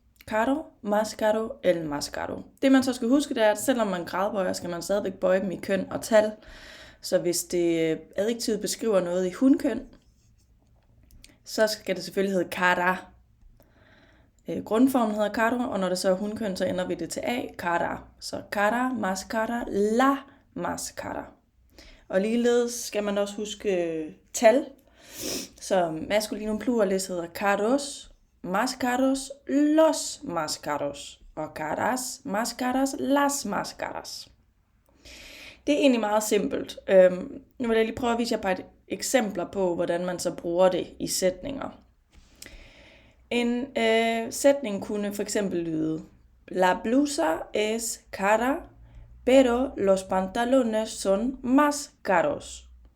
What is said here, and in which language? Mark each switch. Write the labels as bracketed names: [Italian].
[Spanish] Caro, más caro, el más caro. [Danish] Det man så skal huske, det er, at selvom man gradbøjer, skal man stadigvæk bøje dem i køn og tal. Så hvis det adjektivet beskriver noget i hunkøn, så skal det selvfølgelig hedde cara. Grundformen hedder caro, og når det så er hunkøn, så ændrer vi det til a, cara. [Spanish] Så cara, más cara, la más cara. [Danish] Og ligeledes skal man også huske tal. Så maskulinum pluralis hedder [Spanish] caros, más caros, los más caros. Og caras, más caras, las más caras. [Danish] Det er egentlig meget simpelt. Nu vil jeg lige prøve at vise jer bare et eksempler på, hvordan man så bruger det i sætninger. En sætning kunne for eksempel lyde: [Spanish] La blusa es cara, pero los pantalones son más caros.